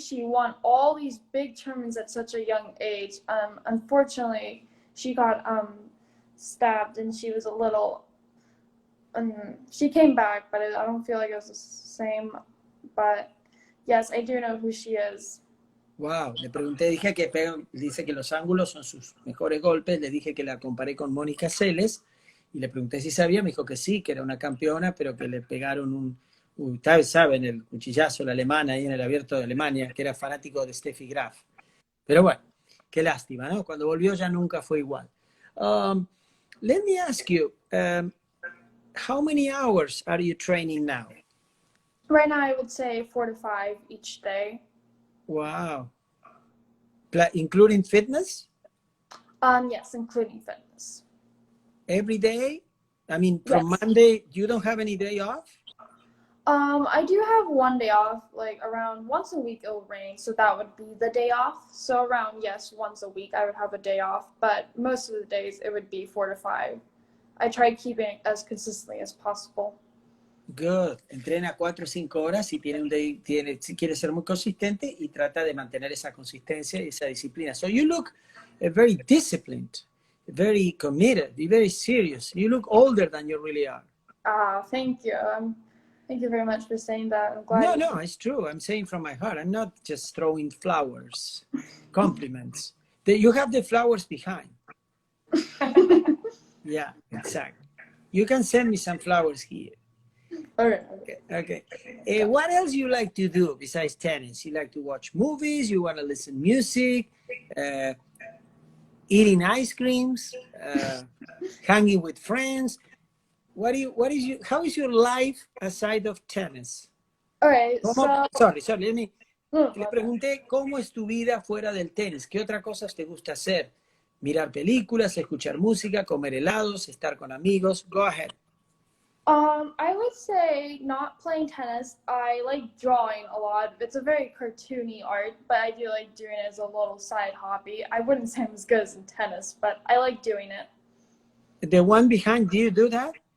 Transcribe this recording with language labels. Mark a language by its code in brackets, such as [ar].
[en] She won all these big tournaments at such a young age. Unfortunately, she got stabbed, and she was a little. She came back, but I don't feel like it was the same. But yes, I do know who she is. [es] Wow, le pregunté, dice que los ángulos son sus mejores golpes. Le dije que la comparé con Mónica Seles y le pregunté si sabía. Me dijo que sí, que era una campeona, pero que le pegaron ustedes saben, el cuchillazo, la alemana ahí en el Abierto de Alemania, que era fanático de Steffi Graf. Pero bueno, qué lástima, ¿no? Cuando volvió ya nunca fue igual. [en] Let me ask you, how many hours are you training now? Right now, I would say 4 to 5 each day. Wow. Including fitness? Yes, including fitness. Every day? I mean, from Yes. Monday, you don't have any day off? I do have one day off, like around once a week it'll rain, so that would be the day off. So around, yes, once a week I would have a day off, but most of the days it would be 4 to 5 I try keeping it as consistently as possible. Good. [es] Entrena 4 o 5 horas y quiere ser muy consistente y trata de mantener esa consistencia y esa disciplina. [en] So you look very disciplined, very committed, very serious. You look older than you really are. Thank you. Thank you very much for saying that. I'm glad. No, it's true. I'm saying from my heart. I'm not just throwing flowers, compliments. You have the flowers behind. Yeah, exactly. You can send me some flowers here. Okay. What else you like to do besides tennis? You like to watch movies? You want to listen to music? Eating ice creams? Hanging with friends? How is your life aside of tennis? Alright, [es] Sorry, le pregunté cómo es tu vida fuera del tenis. ¿Qué otras cosas te gusta hacer? Mirar películas, escuchar música, comer helados, estar con amigos. [en] Go ahead. I would say not playing tennis. I like drawing a lot. It's a very cartoony art, but I do like doing it as a little side hobby. I wouldn't say I'm as good as in tennis, but I like doing it. The one behind, do you do that?